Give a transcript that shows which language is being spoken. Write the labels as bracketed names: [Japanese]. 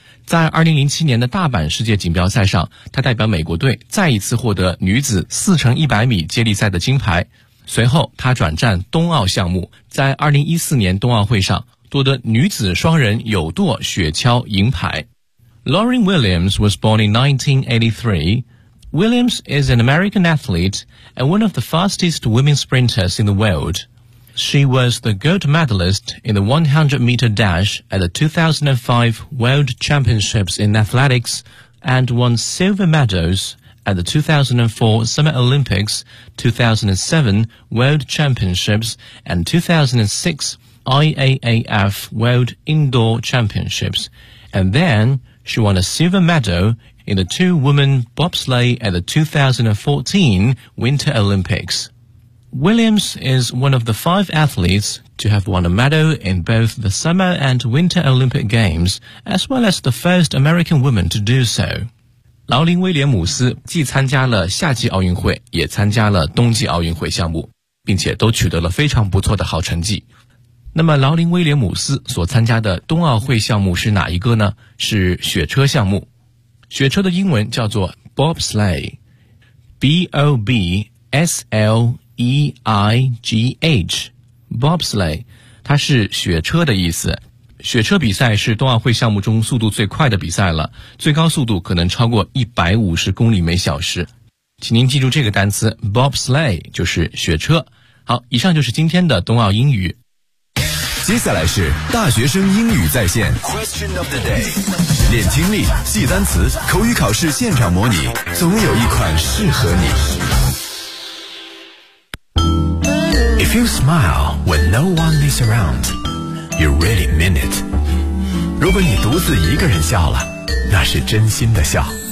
[Chinese] 在2007年的大阪世界锦标赛上，他代表美国队再一次获得女子4x100米接力赛的金牌。随后他转战冬奥项目，在2014年冬奥会上夺得女子双人有舵雪橇银牌。 [English] Lauren Williams was born in 1983. Williams is an American athlete and one of the fastest women sprinters in the world. She was the gold medalist in the 100 meter dash at the 2005 World Championships in Athletics and won silver medals at the 2004 Summer Olympics, 2007 World Championships and 2006IAAF World Indoor Championships, and then she won a silver medal in the two-woman bobsleigh at the 2014 Winter Olympics. Williams is one of the five athletes to have won a medal in both the Summer and Winter Olympic Games, as well as the first American woman to do so. [Chinese] 劳林·威廉姆斯既参加了夏季奥运会，也参加了冬季奥运会项目，并且都取得了非常不错的好成绩。那么劳林·威廉姆斯所参加的冬奥会项目是哪一个呢？是雪车项目。雪车的英文叫做 bobsleigh, B-O-B-S-L-E-I-G-H, bobsleigh, 它是雪车的意思。雪车比赛是冬奥会项目中速度最快的比赛了，最高速度可能超过150公里每小时。请您记住这个单词 bobsleigh, 就是雪车。好，以上就是今天的冬奥英语。接下来是大学生英语在线 [English] Question of the day, [Chinese] 练听力，记单词，口语考试现场模拟，总有一款适合你。 [English] If you smile when no one is around, you really mean it. [Chinese] 如果你独自一个人笑了，那是真心的笑。